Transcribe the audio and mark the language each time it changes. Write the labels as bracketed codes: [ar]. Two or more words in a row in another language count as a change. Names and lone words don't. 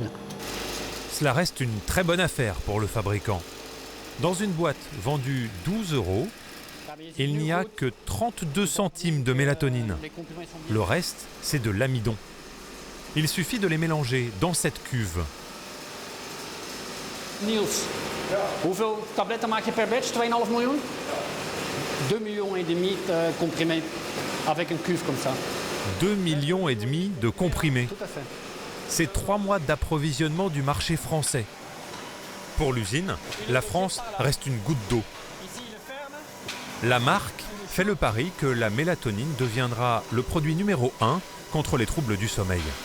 [fr] Cela reste une très bonne affaire pour le fabricant. Dans une boîte vendue 12 €, il n'y a que 32 centimes de mélatonine. Le reste, c'est de l'amidon. Il suffit de les mélanger dans cette cuve. [nl] Niels, hoeveel tabletten maak je per batch? 2,5 miljoen? [fr] 2,5 millions de comprimés avec une cuve comme ça. 2,5 millions de comprimés. Tout à fait. C'est 3 mois d'approvisionnement du marché français. Pour l'usine, la France reste une goutte d'eau. La marque fait le pari que la mélatonine deviendra le produit numéro 1 contre les troubles du sommeil.